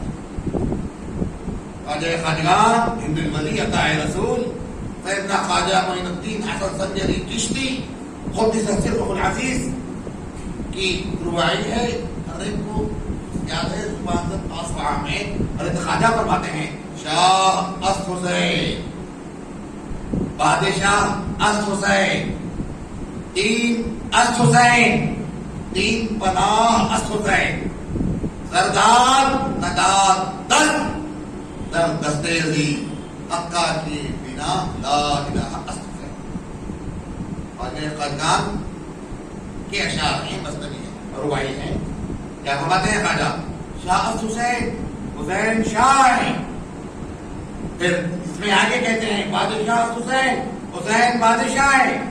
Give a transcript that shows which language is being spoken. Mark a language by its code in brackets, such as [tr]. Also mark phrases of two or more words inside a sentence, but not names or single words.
[ur] خواجہ خواجگان ہند الولی عطا رسول سیدنا خواجہ معین الدین حسن سنجری چشتی قدس سرہ العزیز کی رباعی ہے۔ ہر ایک کو یاد ہے زبان آسفہ میں حضرت خواجہ فرماتے ہیں، [fa] شاہ است حسین، بادشاہ است حسین، دین است حسین، دین پناہ است حسین، سردار نجات دست در دستے عزیز، حقا کی بنا لا الہ است حسین۔ [ur] خواجہ خواجگان کے اشعار ہیں، مصنوی ہیں، رباعی ہیں۔ کیا فرماتے ہیں خواجہ؟ [fa] شاہ است حسین، [ur] حسین شاہ ہیں۔ پھر اس میں آگے کہتے ہیں [fa] بادشاہ است حسین، [ur] حسین بادشاہ ہے۔